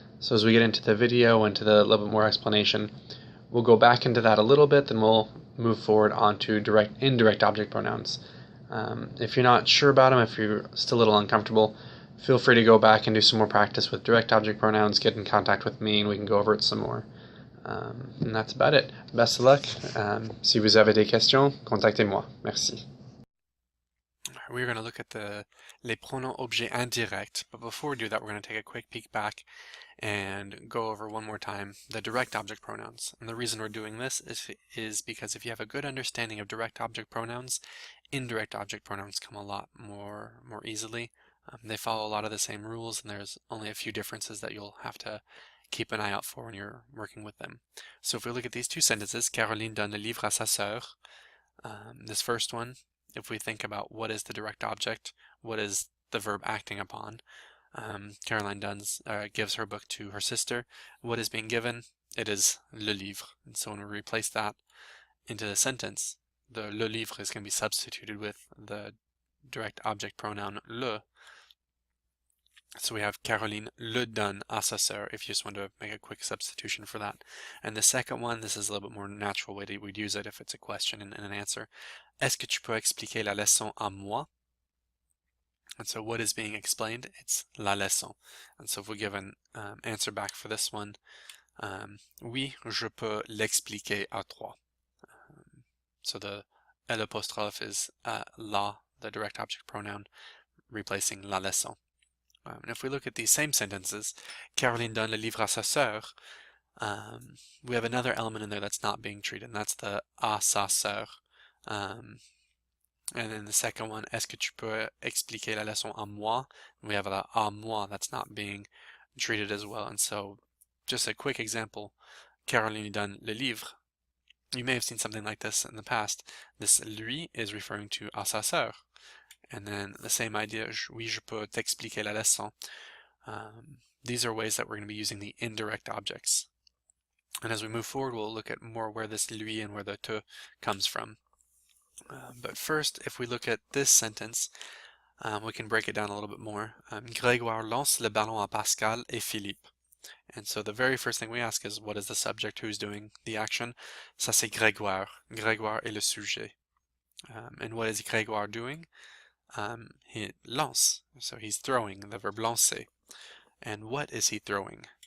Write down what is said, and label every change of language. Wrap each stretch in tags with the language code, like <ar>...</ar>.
<en>So as we get into the video, into the little bit more explanation, we'll go back into that a little bit, then we'll move forward onto indirect object pronouns. If you're not sure about them, if you're still a little uncomfortable, feel free to go back and do some more practice with direct object pronouns, get in contact with me, and we can go over it some more. And that's about it. Best of luck.</en> <fr>Si vous avez des questions, contactez-moi. Merci.</fr> <en>We're going to look at</en> <fr>les pronoms objets indirects,</fr> <en>but before we do that, we're going to take a quick peek back and go over one more time the direct object pronouns. And the reason we're doing this is because if you have a good understanding of direct object pronouns, indirect object pronouns come a lot more easily. They follow a lot of the same rules, and there's only a few differences that you'll have to keep an eye out for when you're working with them. So if we look at these two sentences,</en> <fr>Caroline donne le livre à sa sœur.</fr> <en>This first one, if we think about what is the direct object, what is the verb acting upon, Caroline gives her book to her sister. What is being given? It is le livre. And so when we replace that into the sentence, the le livre is going to be substituted with the direct object pronoun le. So we have</en> <fr>Caroline le donne à sa sœur,</fr> <en>if you just want to make a quick substitution for that. And the second one, this is a little bit more natural way that we'd use it if it's a question and an answer.</en> <fr>Est-ce que tu peux expliquer la leçon à moi?</fr> <en>And so what is being explained? It's la leçon. And so if we give an answer back for this one,</en> <fr>oui, je peux l'expliquer à toi.</fr> <en>So the L apostrophe is la, the direct object pronoun, replacing la leçon. And if we look at these same sentences,</en> <fr>Caroline donne le livre à sa sœur,</fr> <en>we have another element in there that's not being treated, and that's the à sa sœur. And then the second one,</en> <fr>est-ce que tu peux expliquer la leçon à moi?</fr> <en>We have the à moi that's not being treated as well. And so just a quick example,</en> <fr>Caroline donne le livre.</fr> <en>You may have seen something like this in the past. This lui is referring to à sa sœur. And then the same idea,</en> <fr>oui, je peux t'expliquer la leçon.</fr> <en>These are ways that we're going to be using the indirect objects. And as we move forward, we'll look at more where this lui and where the te comes from. But first, if we look at this sentence, we can break it down a little bit more.</en> <fr>Grégoire lance le ballon à Pascal et Philippe.</fr> <en>And so the very first thing we ask is, what is the subject, who's doing the action?</en> <fr>Ça c'est Grégoire. Grégoire est le sujet.</fr> <en>And what is Grégoire doing? He lance, so he's throwing, the verb lancer. And what is he throwing?</en>